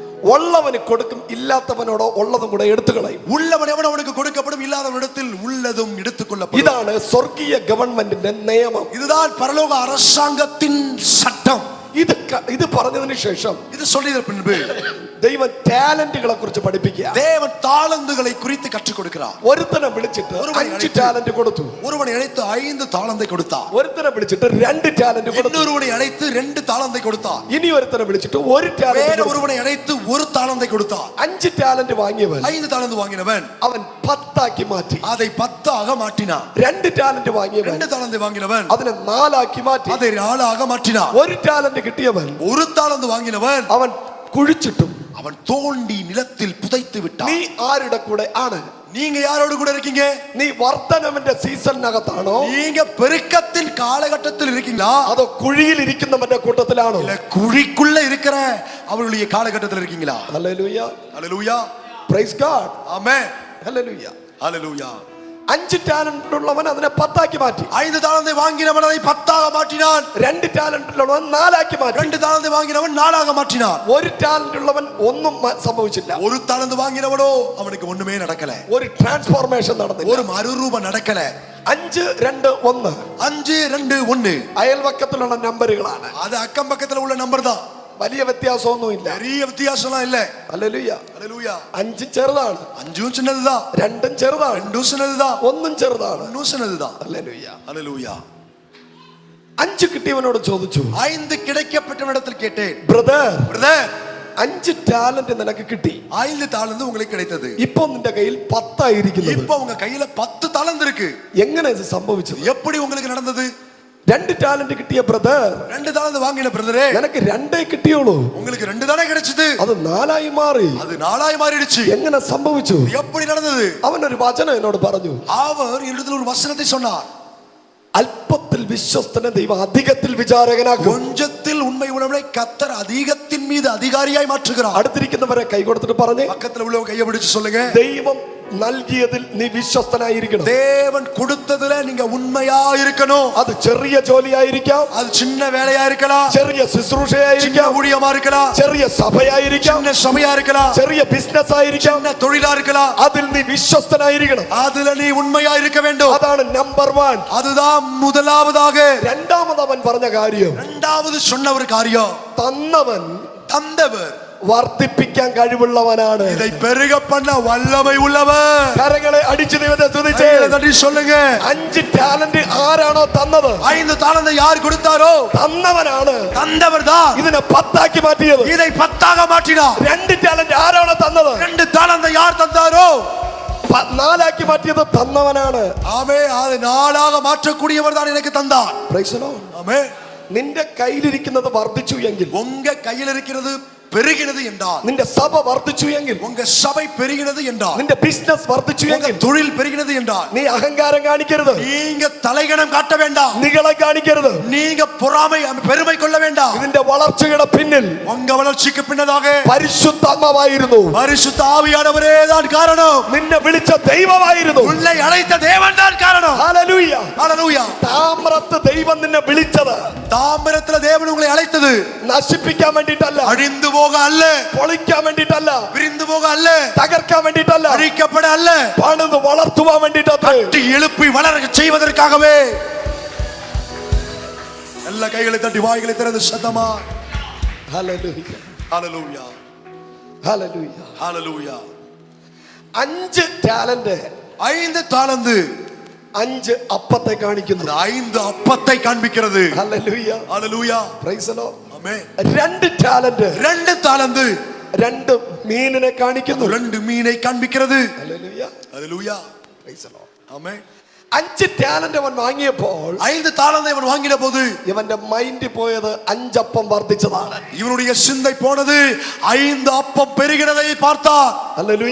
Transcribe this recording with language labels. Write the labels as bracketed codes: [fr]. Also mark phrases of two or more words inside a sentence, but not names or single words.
[ml] ഉള്ളവന് കൊടുക്കും, ഇല്ലാത്തവനോടോ ഉള്ളതും കൂടെ എടുത്തു കളയും. [ta] உள்ளவன் எவனவனுக்கு கொடுக்கப்படும், இல்லாதவனிடத்தில் உள்ளதும் எடுத்துக்கொள்ளப்படும். [ml] ഇതാണ് സ്വർഗീയ ഗവൺമെന്റിന്റെ നിയമം. [ta] இதுதான் பரலோக அரசாங்கத்தின் சட்டம். [ml] ഇത് പറഞ്ഞതിന് ശേഷം [ta] இது சொல்லிய பின்பு [ml] ദൈവം ടാലന്റുകളെ കുറിച്ച് പഠിപ്പിക്കുക. [ta] தேவன் தாளந்துகளை குறித்து கற்றுக் கொடுக்கிறார். [ml] ഒരുത്തനെ വിളിച്ചിട്ട് 5 ടാലന്റ് കൊടുത്തു. [ta] ஒருவனை அழைத்து 5 தாளந்தை கொடுத்தார். [ml] ഒരുത്തനെ വിളിച്ചിട്ട് 2 ടാലന്റ് കൊടുത്തു. [ta] இன்னொருவனை அழைத்து 2 தாளந்தை கொடுத்தார். [ml] ഇനി ഒരുത്തനെ വിളിച്ചിട്ട് 1 ടാലന്റ്. [ta] வேற ஒருவனை அழைத்து 1 தாளந்தை கொடுத்தார். [ml] 5 ടാലന്റ് വാങ്ങിയവൻ [ta] 5 தாளந்து வாங்கினவன் [ml] അവൻ 10 ആക്കി മാറ്റി. [ta] அதை 10 ஆக மாற்றினான். [ml] 2 ടാലന്റ് വാങ്ങിയവൻ [ta] 2 தாளந்து வாங்கினவன் [ml] അതിനെ 4 ആക്കി മാറ്റി. [ta] அதை 4 ஆக மாற்றினான். [ml] 1 ടാലന്റ് കിട്ടിയവൻ [ta] 1 தாளந்து வாங்கினவன் [ml] അവൻ കുഴിച്ചിട്ടും [ta] அவன் தோண்டி நிலத்தில் புதைத்து விட்டான். [ml] നീ ആരുടെ കൂടെ ആണ്? [ta] நீங்க யாரோடு கூட இருக்கீங்க? [ml] നീ വർദ്ധനവിന്റെ സീസണിനകത്താണോ? [ta] நீங்க பெருக்கத்தின் காலகட்டத்தில் இருக்கீங்களா? [ml] അതോ കുഴിയിൽ ഇരിക്കുന്നവന്റെ കൂട്ടത്തിലാണോ? [ta] இல்ல കുഴിக்குள்ள இருக்கிற அவருடைய காலகட்டத்தில் இருக்கீங்களா? [ml] ഹല്ലേലൂയ, [ta] ஹல்லேலூயா, [en] Praise God, [ta] ஆமென், [ml] ഹല്ലേലൂയ. [ta] ஹல்லேலூயா. [ml] 5 ടാലന്റ് ഉള്ളവൻ അതിനെ 10 ആക്കി മാറ്റി. [ta] 5 தாளந்தை வாங்கினவன் அதை 10 ஆக மாற்றினான். [ml] 2 ടാലന്റ് ഉള്ളവൻ 4 ആക്കി മാറ്റി. [ta] 2 தாளந்தை வாங்கினவன் 4 ஆக மாற்றினான். [ml] 1 ടാലന്റ് ഉള്ളവൻ ഒന്നും സംഭവിച്ചില്ല. [ta] 1 தாளந்து வாங்கினவனோ அவனுக்கு ஒண்ணுமே நடக்கல. [ml] ഒരു ട്രാൻസ്ഫോർമേഷൻ നടന്നില്ല. [ta] ஒரு மறுரூபம் நடக்கல. [ml] 5 2 1 [ta] 5 2 1 [ml] അയൽവക്കത്തിലുള്ള നമ്പറുകളാണ്. [ta] அது அக்கம் பக்கத்துல உள்ள நம்பர் தான். [ml] വലിയ വ്യത്യാസമൊന്നുമില്ല. [ta] பெரிய வித்தியாசம்லாம் இல்ல. [ml] ഹല്ലേലൂയ, [ta] ஹல்லேலூயா. [ml] 5 ചെറുതാണ്, [ta] 5 சின்னதுதான். [ml] 2 ചെറുതാണ്, [ta] 2 சின்னதுதான். [ml] 1 ചെറുതാണ്. [ta] 1 சின்னதுதான். [ml] ഹല്ലേലൂയ. [ta] ஹல்லேலூயா. [ml] 5 കിട്ടിയവനോട് ചോദിച്ചു, [ta] 5 கிடைக்கப்பட்டவனிடத்தில் கேட்டேன், [ml] ബ്രദർ, [ta] பிரதர் [ml] 5 ടാലന്റ് നിനക്ക് കിട്ടി, [ta] 5 தாளந்து உங்களுக்கு கிடைத்தது. [ml] ഇപ്പൊ നിന്റെ കയ്യിൽ 10 ആയിരിക്കുന്നു. [ta] இப்போ உங்க கையில 10 தாளந்து இருக்கு. [ml] എങ്ങനെ ഇത് സംഭവിച്ചത്? [ta] எப்படி உங்களுக்கு നടந்தது? [ml] 2 ടാലന്റ് കിട്ടിയ ബ്രദർ, [ta] 2 தாளந்து வாங்கின பிரதரே, [ml] നിനക്ക് 2 കിട്ടിയോളൂ. [ta] உங்களுக்கு 2 தானே கிடைச்சது. [ml] അത് 4 ആയി മാറി. [ta] அது 4 ஆയി மாறிடுச்சு. [ml] എങ്ങനെ സംഭവിച്ചു? [ta] எப்படி நடந்தது? [ml] അവനൊരു വചനം എന്നോട് പറഞ്ഞു. [ta] அவர் என்னிடத்தில் ஒரு வசனத்தை சொன்னார். [ml] അല്പത്തിൽ വിശ്വസ്തനെ ദൈവം അധികത്തിൽ വിചാരകനാക്കും. [ta] கொஞ்சத்தில் உண்மை உள்ளவனை கர்த்தர் அதிகத்தின் மீது அதிகாரியாய் മാറ്റുகிறார். [ml] അടുത്തിരിക്കുന്നവരെ കൈ കൊടുത്തിട്ട് പറഞ്ഞേ, [ta] பக்கத்துல உள்ளவங்க கையை பிடிச்சு சொல்லுங்க, [ml] ദൈവം നൽകിയതിൽ നീ വിശ്വസ്തനായിരിക്കണം. [ta] தேவன் கொடுத்ததுல நீங்க உண்மையா இருக்கணும். [ml] അത് ചെറിയ ജോലിയായിരിക്കാം, [ta] அது சின்ன வேலையா இருக்கலாம், [ml] ചെറിയ ശുശ്രൂഷയായിരിക്കാം, [ta] சின்ன ஊழியமா இருக்கலாம், [ml] ചെറിയ സഭയായിരിക്കാം, [ta] சின்ன சபையா இருக்கலாம், [ml] ചെറിയ ബിസിനസ് ആയിരിക്കാം. [ta] சின்ன தொழிலா இருக்கலாம். [ml] അതിൽ നീ വിശ്വസ്തനായിരിക്കണം. [ta] அதுல நீ உண்மையா இருக்க வேண்டும். [ml] അതാണ് നമ്പർ 1. [ta] அதுதான் முதலாவதாக. [ml] രണ്ടാമത് അവൻ പറഞ്ഞ കാര്യം, [ta] இரண்டாவது சொன்ன ஒரு காரியம், [ml] തന്നവൻ [ta] தந்தவர் [ml] വർദ്ധിപ്പിക്കാൻ കഴിവുള്ളവനാണ്. [ta] இதை பெருக பண்ண வல்லமை உள்ளவர். [ml] കരങ്ങളെ അടിച്ചു ദൈവത്തെ സ്തുതിച്ച് [ta] நன்றி சொல்லுங்க. [ml] 5 ടാലന്റ് ആരാണോ തന്നത്, [ta] 5 தாளந்தை யார் கொடுத்தாரோ [ml] തന്നവനാണ് [ta] தந்தவர் தான் [ml] ഇതിനെ 10 ആക്കി മാറ്റിയത്. [ta] இதை 10 ஆக மாற்றினார். [ml] 2 ടാലന്റ് ആരാണോ തന്നത്, [ta] 2 தாளந்தை யார் தந்தாரோ [ml] 4 ആക്കി മാറ്റിയത് തന്നവനാണ്. [ta] ஆமே, அது 4 ஆக மாற்றக்கூடியவர் தான் எனக்கு தந்தார். [en] Praise the Lord. [ta] ஆமே. [ml] നിന്റെ കയ്യിലിരിക്കുന്നത് വർദ്ധിച്ചു എങ്കിൽ, [ta] உங்க கையில் இருக்கிறது பெருகினது என்றால், [ml] നിന്റെ സഭ വർദ്ധിച്ചു എങ്കിൽ, [ta] உங்க சபை பெருகினது என்றால், [ml] നിന്റെ ബിസിനസ് വർദ്ധിച്ചു [ta] உங்க [ml] എങ്കിൽ, [ta] தொழில் பெருகினது என்றால், [ml] നീ അഹങ്കാരം കാണിക്കരുത്, [ta] நீங்க தலைகணம் காட்ட வேண்டாம், [ml] നികളെ കാണിക്കരുത്. [ta] நீங்க பொறாமை பெருமை கொள்ள வேண்டாம். [ml] ഇതിന്റെ വളർച്ചയുടെ പിന്നിൽ [ta] உங்க வளர்ச்சிக்கு பின்னதாக [ml] പരിശുദ്ധാത്മാവായിരുന്നു, [ta] பரிசுத்த ஆவியானவரே தான் காரணம். [ml] നിന്നെ വിളിച്ച ദൈവമായിരുന്നു, [ta] உன்னை அழைத்த தேவன் தான் காரணம். [ml] ഹല്ലേലൂയ. [ta] ஹல்லேலூயா. [ml] താമ്രത്ത് ദൈവം നിന്നെ വിളിച്ചത് [ta] தாமிரத்துல தேவன் உங்களை அழைத்தது [ml] നശിപ്പിക്കാൻ വേണ്ടിയിട്ടല്ല, [ta] அழிந்து போக அல்ல, [ml] പൊളിക്കാൻ വേണ്ടിയിട്ടല്ല, [ta] விரிந்து போக அல்ல, [ml] തകർക്കാൻ വേണ്ടിയിട്ടല്ല, [ta] அழிக்கப்பட அல்ல, [ml] പണിത് വളർത്തുവാൻ വേണ്ടിയിട്ടത്രേ. [ta] தட்டி எழுப்பி வளர செய்வதற்காகவே. எல்லா கைகளை தட்டி வாய்களை திறந்து சத்தமா [ml] ഹല്ലേലൂയ, [ta] ஹல்லேலூயா, [ml] ഹല്ലേലൂയ. [ta] ஹல்லேலூயா. [ml] 5 ടാലന്റ് [ta] 5 தாளந்து [ml] 5 അപ്പത്തെ കാണിക്കുന്നു. [ta] 5 அப்பத்தை காண்பிக்கிறது. [ml] ഹല്ലേലൂയ, [ta] ஹல்லேலூயா. [en] Praise the Lord. [ta] ஆமென். [ml] 2 ടാലന്റ് [ta] 2 தாளந்து [ml] 2 മീനിനെ കാണിക്കുന്നു. [ta] 2 மீனை காண்பிக்கிறது. [ml] ഹല്ലേലൂയ, [ta] ஹல்லேலூயா. [en] Praise the Lord. [ta] ஆமென். [ml] 5 ടാലന്റ് അവൻ വാങ്ങിയപ്പോൾ [ta] 5 தாளந்தை அவன் வாங்கின போது [ml] ഇവന്റെ മൈൻഡ് പോയത് 5 അപ്പം വർദ്ധിച്ചതാണ്. [ta] இவனுடைய சிந்தை போனது 5 அப்பம் பெருகினதை பார்த்தார். [ml] ഹല്ലേലൂയ.